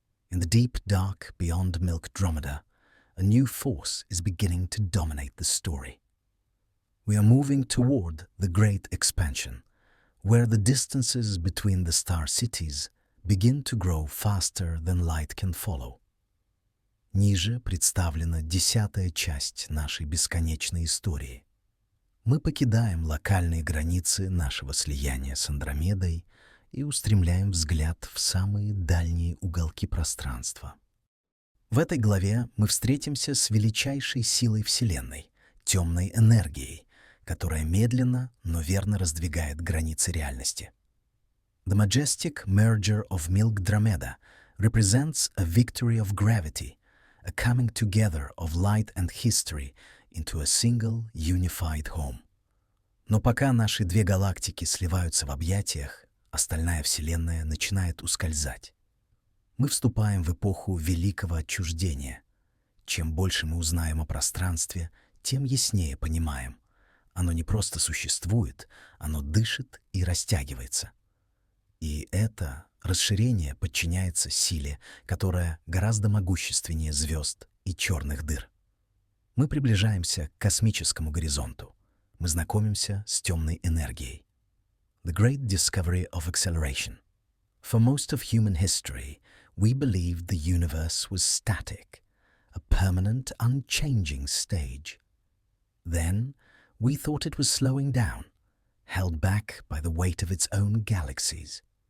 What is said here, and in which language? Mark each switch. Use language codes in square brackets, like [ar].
[en] In the deep dark beyond Milkdrometer, a new force is beginning to dominate the story. We are moving toward the Great Expansion, where the distances between the star cities begin to grow faster than light can follow. [ru] Ниже представлена 10-я часть нашей бесконечной истории. Мы покидаем локальные границы нашего слияния с Андромедой и устремляем взгляд в самые дальние уголки пространства. В этой главе мы встретимся с величайшей силой Вселенной, темной энергией, которая медленно, но верно раздвигает границы реальности. [en] The majestic merger of Milkdromeda represents a victory of gravity, a coming together of light and history into a single unified home. [ru] Но пока наши две галактики сливаются в объятиях, остальная Вселенная начинает ускользать. Мы вступаем в эпоху великого отчуждения. Чем больше мы узнаем о пространстве, тем яснее понимаем. Оно не просто существует, оно дышит и растягивается. И это расширение подчиняется силе, которая гораздо могущественнее звезд и черных дыр. Мы приближаемся к космическому горизонту. Мы знакомимся с темной энергией. [en] The Great Discovery of Acceleration. For most of human history, we believed the universe was static, a permanent, unchanging stage. Then, we thought it was slowing down, held back by the weight of its own galaxies.